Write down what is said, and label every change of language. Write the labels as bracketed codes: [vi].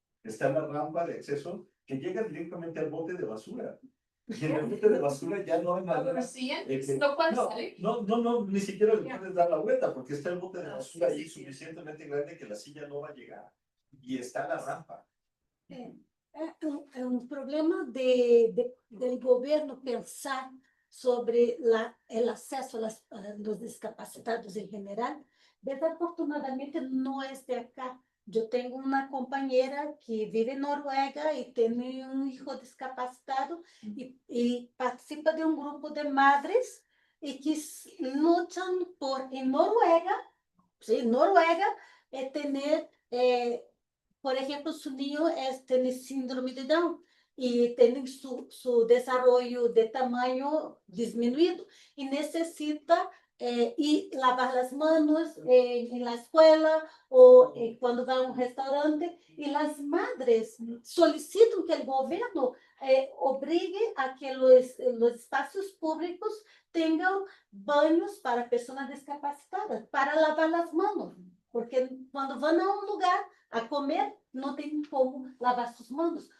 [es] está la rampa de acceso que llega directamente al bote de basura. Y en el bote de basura ya no hay manera. No puedes No, salir. no, ni siquiera le puedes dar la vuelta porque está el bote de basura ahí suficientemente grande que la silla no va a llegar. Y está la rampa. [pt] É um problema [es] del [pt] governo pensar sobre o acesso dos discapacitados em geral. [es] Desafortunadamente, [pt] não é de acá. Eu tenho uma companheira que vive em Noruega e tem [es] hijo [pt] discapacitado e participa de grupo de [es] madres [pt] e que lutam por, em Noruega, [es] ter por ejemplo, su niño tiene síndrome de Down y tiene su desarrollo de tamaño disminuido y necesita ir lavar las manos en la escuela o cuando va a un restaurante. Y las madres solicitan que el gobierno obligue a que los espacios públicos tengan baños para personas discapacitadas, para lavar las manos. Porque cuando van a un lugar a comer, [pt] não tem como lavar suas mãos.